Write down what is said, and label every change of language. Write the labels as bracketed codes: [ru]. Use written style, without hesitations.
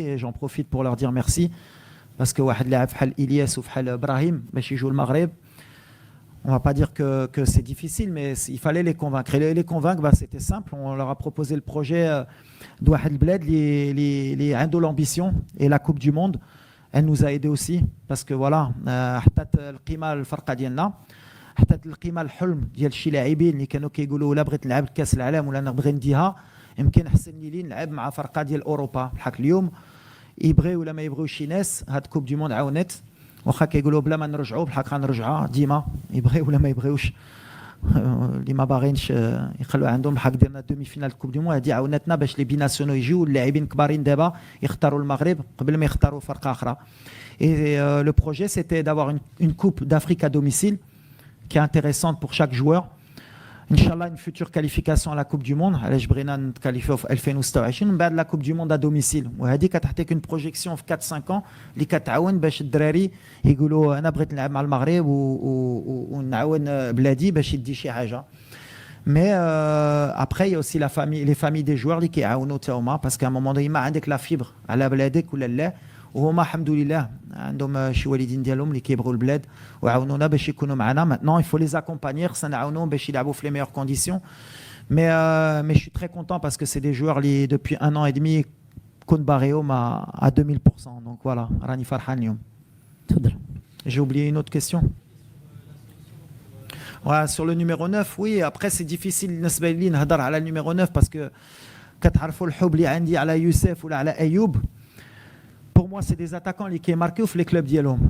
[fr] Et j'en profite pour leur dire merci. Parce que [ar] واحد لاعب بحال إلياس وبحال إبراهيم باش يجوا المغرب, [fr] on ne va pas dire que c'est difficile, mais il fallait les convaincre. Et les convaincre, bah, c'était simple. On leur a proposé le projet de [ar] واحد البلاد اللي عنده [fr] l'ambition et la Coupe du Monde. Elle nous a aidés aussi parce que voilà, [ar] حطت القيمة الفرقة ديالنا, حطت القيمة الحلم ديال شي لاعبين اللي كانوا كيقولوا لا بغيت نلعب كأس العالم ولا نبغي نديها, يمكن احسن لي نلعب مع فرقة ديال أوروبا. بحال اليوم يبغي ولا ما يبغيوش شي ناس, هاد كوب دي موند عاونت. واخا كيقولوا بلا ما نرجعوا بحال غنرجعوا ديما, يبغي ولا ما يبغيوش. اللي ما باغينش يخلوا عندهم بحال درنا دومي فينال كوب دي موند, هادي عاونتنا باش لي بيناسيونو يجيو اللاعبين كبارين دابا يختاروا المغرب قبل ما يختاروا فرقه اخرى. [fr] Et le projet c'était d'avoir une coupe d'Afrique à domicile qui est intéressante pour chaque joueur. Inch'Allah, une future qualification à la Coupe du Monde. [ar] علاش بغينا نتكاليفيو في 2026 من بعد لا كوب دي موند ا دوميسيل, وهذه كتعطيك اون بروجيكسيون في 4 5 ans اللي كتعاون باش الدراري يقولوا انا بغيت نلعب مع المغرب ونعاون بلادي باش يدي شي حاجه. [fr] Mais après, il y a aussi la famille, les familles des joueurs qui [ar] يعاونوا تا هما, [fr] parce qu'à un moment donné [ar] ما عندك لا فيبر على بلادك ولا لا, وهما الحمد لله عندهم شي والدين ديالهم اللي كيبغوا البلاد وعاونونا باش يكونوا معنا. [fr] Maintenant, il faut les accompagner, [ar] خصنا نعاونوهم باش يلعبوا في [fr] les meilleures conditions. Mais je suis très content parce que c'est des joueurs qui depuis 1 an et demi [ar] كنت باغيهم [fr] à 2000%. Donc voilà, [ar] راني فرحان اليوم. تفضل. [fr] J'ai oublié une autre question. Ouais, sur le numéro 9, oui, après c'est difficile [ar] بالنسبه لي نهضر على النيميرو 9 [fr] parce que [ar] كتعرفوا الحب اللي عندي على يوسف ولا على ايوب. [fr] Pour moi, c'est des attaquants qui marquent في les clubs ديالهم.